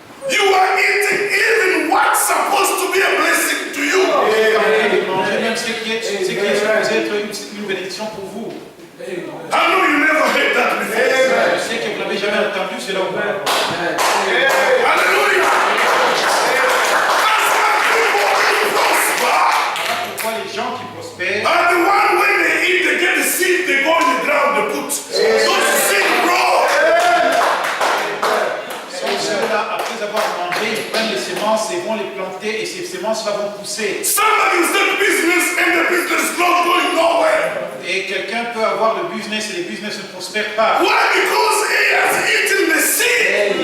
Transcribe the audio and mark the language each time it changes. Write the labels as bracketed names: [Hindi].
[English] You are eating even what's supposed to be a blessing to you. [French] Mangez même ce qui est supposé être une bénédiction pour vous. [English] I know you never heard that before. [French] Je sais que vous n'avez jamais entendu cela auparavant. [English] Hallelujah. That's why people prosper. [French] Pourquoi les gens qui prospèrent [English] And the one when they eat, they get the seed, they go in the ground, they put. Those seed grow. [French] sont ceux-là, après avoir mangé, ils prennent les semences et vont les planter et ces semences-là vont pousser. [English] Somebody start business and the business not going nowhere. [French] Et quelqu'un peut avoir le business et les business ne prospèrent pas. [English] Why? Because he has eaten the seed.